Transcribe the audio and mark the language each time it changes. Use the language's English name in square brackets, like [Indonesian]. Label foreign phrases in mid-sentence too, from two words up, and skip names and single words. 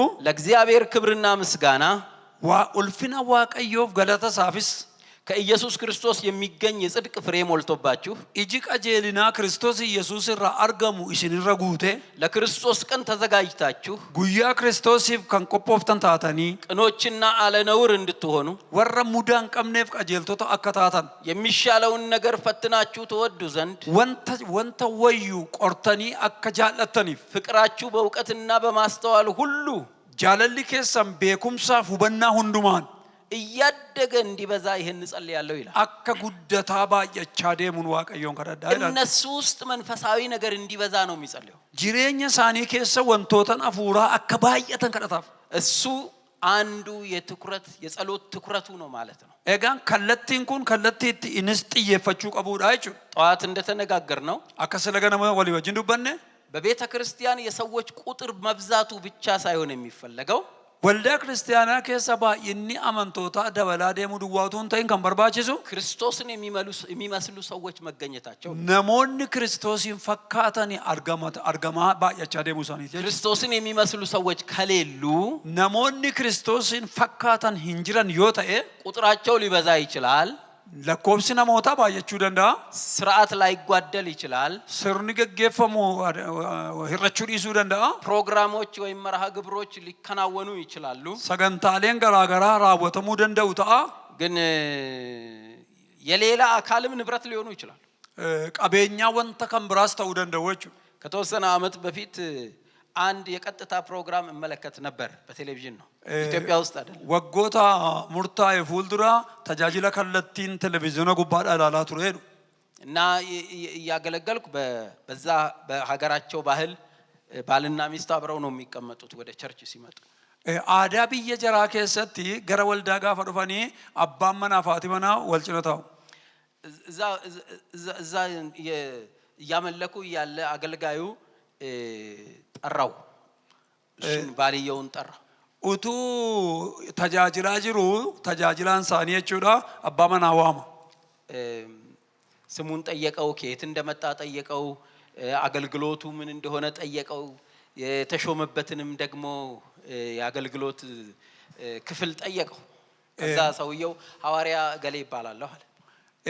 [Amharic] ለእግዚአብሔር ክብርና ምስጋና [Oromo] ulfina waaqayyoof galata isaafis [Amharic] ከኢየሱስ ክርስቶስ የሚገኝ የጽድቅ ፍሬ ሞልቶባችሁ [Oromo] iji qajeelinaa Kiristoos Yesuus irraa argamu isinirra guute [Amharic] ለክርስቶስ ቀን ተዘጋጅታችሁ [Oromo] guyyaa Kiristoosiif kan qophooftan taatanii [Amharic] ቅኖችና አለነውር እንድትሆኑ [Oromo] warra mudaa hin qabneef qajeeltota akka taatan [Amharic] የሚሻለውን ነገር ፈትናችሁ ትወዱ ዘንድ [Oromo] wanta wayyu qortanii akka jaallattaniif [Amharic] ፍቅራችሁ በእውቀትና በማስተዋል ሁሉ [Oromo] jaalalli keessan beekumsaaf hubannaa hundumaan [Amharic] እያደገ እንዲበዛ ይሄን ጸልያለሁ ይላል። [Oromo] akka guddataa baay'achaa deemuun waaqayyoon kadhadhaa ይላል። [Amharic] እነሱ ውስጥ መንፈሳዊ ነገር እንዲበዛ ነው የሚጸልየው። [Oromo] jireenya isaanii keessa wantoota hafuuraa akka baay'atan kadhataaf [Amharic] እሱ አንዱ የጸሎት ትኩረቱ ነው ማለት ነው። [Oromo] egaan kallattiin kun kallattiitti innis xiyyeeffachuu qabuudha jechuudha. [Amharic] ጠዋት እንደተነጋገር ነው [Oromo] akka sila ganama walii wajjin dubbanne [Amharic] በቤተ ክርስቲያን የሰዎች ቁጥር መብዛቱ ብቻ ሳይሆን የሚፈልገው [Oromo] waldaa kiristaanaa keessa baay'inni amantoota dabalaa deemuu duwwaatuun ta'in kan barbaachisu [Amharic] ክርስቶስን የሚመስሉ ሰዎች መገኘታቸው [Oromo] namoonni Kiristoosin fakkaatanii argamaa baay'achaa deemuu isaaniiti. [Amharic] ክርስቶስን የሚመስሉ ሰዎች ከሌሉ [Oromo] namoonni Kiristoosin fakkaatan hin jiran yoo ta'e [Amharic] ቁጥራቸው ሊበዛ ይችላል። [Oromo] lakkoofsi namootaa baay'achuu danda'a. [Amharic] ስርዓት ላይ ይጓደል ይችላል። [Oromo] sirni gaggeeffamu hir'achuu dhiisuu danda'a. [Amharic] ፕሮግራሞች ወይም መርሃ ግብሮች ሊከናወኑ ይችላሉ። [Oromo] sagantaaleen garaagaraa raawwatamuu danda'u ta'a. [Amharic] ግን የሌላ አካልም ንብረት ሊሆኑ ይችላሉ። [Oromo] qabeenyaa wanta kan biraas ta'uu danda'u jechuudha. [Amharic] ከተወሰነ ዓመት በፊት አንድ የቀጥታ ፕሮግራም እመለከት ነበር በቴሌቪዥን ነው ኢትዮጵያ ውስጥ አይደል። [Oromo] waggoota murtaa'e fuuldura tajaajila kallattiin televiziyoona gubbaadhaa ilaalaa ture jedhu [Amharic] እና ያገለገልኩ በዛ በሀገራቸው ባህል ባልና ሚስት አብረው ነው የሚቀመጡት ወደ ቸርች ሲመጡ። [Oromo] aadaa biyya jaraa keessatti gara waldaa gaafa dhufanii abbaan manaa fi haati manaa wal cina taa'u. [Amharic] እዛ እያመለኩ ያለ አገልጋዩ ጠራው እሱን ባልየውን ጠራ። [Oromo] utuu tajaajilaa jiru tajaajilaan isaanii jechuudha abbaa manaa waama. [Amharic] ስሙን ጠየቀው፣ ከየት እንደመጣ ጠየቀው፣ አገልግሎቱ ምን እንደሆነ ጠየቀው፣ የተሾመበትንም ደግሞ የአገልግሎት ክፍል ጠየቀው። ከዛ ሰውየው ሐዋርያ ገሌ ይባላል አለ።